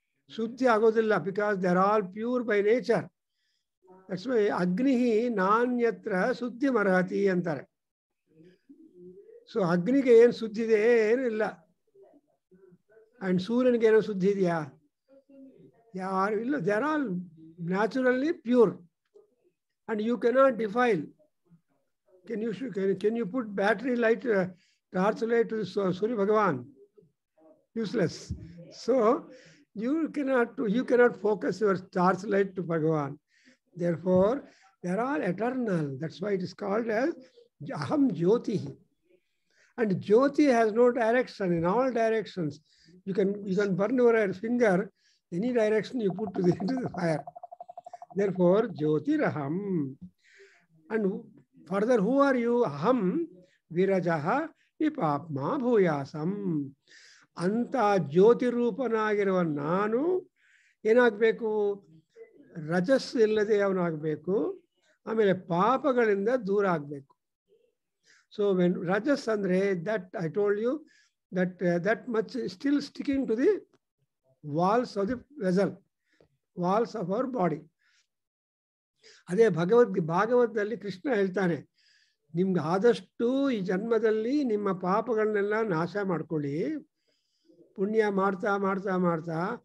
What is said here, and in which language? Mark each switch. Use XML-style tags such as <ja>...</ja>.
<kn>ಶುದ್ಧಿ ಆಗೋದಿಲ್ಲ,</kn> <en>Because they are all pure by nature. That's why</en> <sa>ಅಗ್ನಿ ನಾನ್ಯತ್ರ ಶುದ್ಧಿ ಮರಹತಿ</sa> <en>ಅಂತಾರೆ.</en> <kn>ಸೊ ಅಗ್ನಿಗೆ ಏನು ಶುದ್ಧಿ ಇದೆ? ಏನಿಲ್ಲ. ಆ್ಯಂಡ್ ಸೂರ್ಯನಿಗೆ ಏನೋ ಶುದ್ಧಿ ಇದೆಯಾ? ಯಾರು ಇಲ್ಲ.</kn> <en>They are all naturally pure and you cannot defile. Can you put battery light, torch light to Surya Bhagavan? Useless. So you cannot focus your torch light to Bhagavan. Therefore, they are all eternal. That's why it is called as Aham Jyoti. And Jyoti has no direction. In all directions, you can burn your finger any direction you put into the fire. Therefore, Jyotiraham. And further, who are you?</en> <sa>Aham Virajaha Vipapma Bhuyasam.</sa> <kn>Anta Jyoti ರೂಪನಾಗಿರುವ ನಾನು ಏನಾಗಬೇಕು? ರಜಸ್ ಇಲ್ಲದೆ ಅವನಾಗಬೇಕು. ಆಮೇಲೆ ಪಾಪಗಳಿಂದ ದೂರ ಆಗಬೇಕು.</kn> <en>So when ರಜಸ್ ಅಂದರೆ that I told you that much still sticking to the walls of the vessel, walls of our body.</en> <kn>ಅದೇ ಭಾಗವತದಲ್ಲಿ ಕೃಷ್ಣ ಹೇಳ್ತಾನೆ, ನಿಮ್ಗೆ ಆದಷ್ಟು ಈ ಜನ್ಮದಲ್ಲಿ ನಿಮ್ಮ ಪಾಪಗಳನ್ನೆಲ್ಲ ನಾಶ ಮಾಡ್ಕೊಳ್ಳಿ, ಪುಣ್ಯ ಮಾಡ್ತಾ ಮಾಡ್ತಾ ಮಾಡ್ತಾ.</kn>